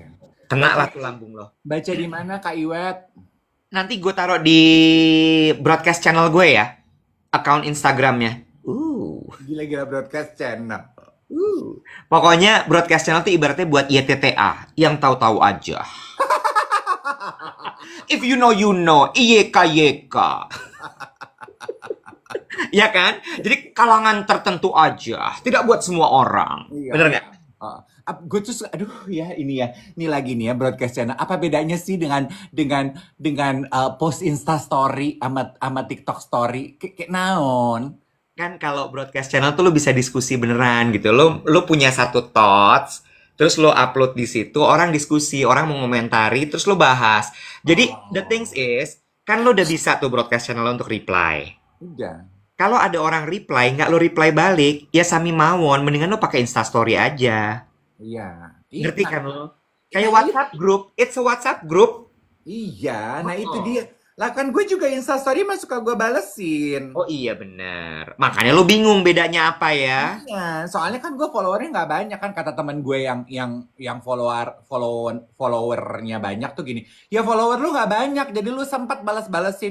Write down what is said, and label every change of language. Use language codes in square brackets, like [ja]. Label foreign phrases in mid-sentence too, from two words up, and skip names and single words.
[id] Kena lah tuh lambung lo. Baca di mana Kak Iwet? Nanti gue taruh di [en] broadcast channel [id] gue ya. Account Instagramnya. Gila-gila [en] broadcast channel. [id] Pokoknya [en] broadcast channel [id] tuh ibaratnya buat YTTA. Yang tahu-tahu aja. [en] If you know, you know. IYK. [id] Ya kan? Jadi kalangan tertentu aja. Tidak buat semua orang. Iya. Bener nggak? Gue tuh, aduh ya ini ya, ini lagi nih ya [en] broadcast channel. [id] Apa bedanya sih dengan post Insta Story sama TikTok Story? Kayak naon? Kan kalau [en] broadcast channel [id] tuh lo bisa diskusi beneran gitu. Lo punya satu thoughts, terus lo upload di situ, orang diskusi, orang mau komentari, terus lo bahas. [en] Jadi the things is, [id] kan lo udah bisa tuh [en] broadcast channel [id] lo untuk reply. Udah. Kalau ada orang reply, nggak lo reply balik, ya [jv] sami mawon, [id] mendingan lo pakai Insta Story aja. Iya. Ngerti kan lo? Kayak WhatsApp group, [en] it's a WhatsApp group. [id] Iya, nah itu dia. Lah kan gue juga Insta Story mah suka gue balesin. Oh iya bener. Makanya lo bingung bedanya apa ya? Iya, soalnya kan gue followernya nggak banyak kan, kata teman gue yang followernya banyak tuh gini. Ya follower lu nggak banyak, jadi lu sempat balesin.